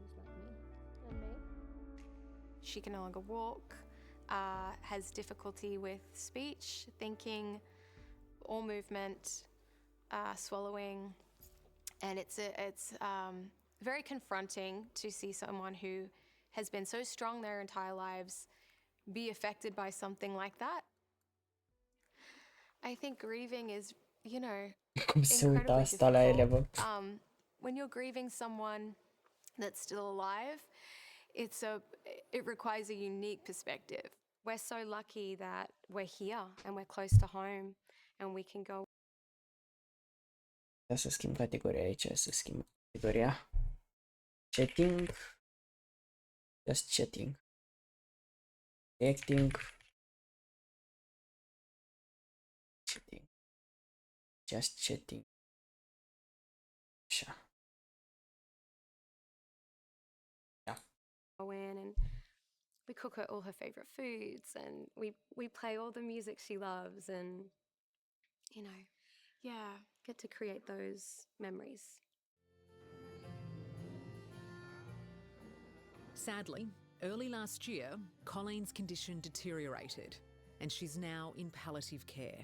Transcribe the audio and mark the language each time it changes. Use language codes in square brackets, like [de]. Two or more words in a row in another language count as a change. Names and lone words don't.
[en] She can no longer walk, has difficulty with speech, thinking, or movement, swallowing, and it's very confronting to see someone who has been so strong their entire lives be affected by something like that. I think grieving is, you know, [ro] Cum se uita [en] incredibly [ro] asta la ele, bă? [en] difficult. When you're grieving someone that's still alive, it requires a unique perspective. We're so lucky that we're here and we're close to home and we can go. [ro] Să schimb categoria aici, să schimb categoria. [en] Chatting. Just chatting. Acting. Chatting. Just chatting. [ro] Așa. Da. [en] Go in and we cook her all her favorite foods and we play all the music she loves and, you know, yeah, get to create those memories. Sadly, early last year, Colleen's condition deteriorated and she's now in palliative care.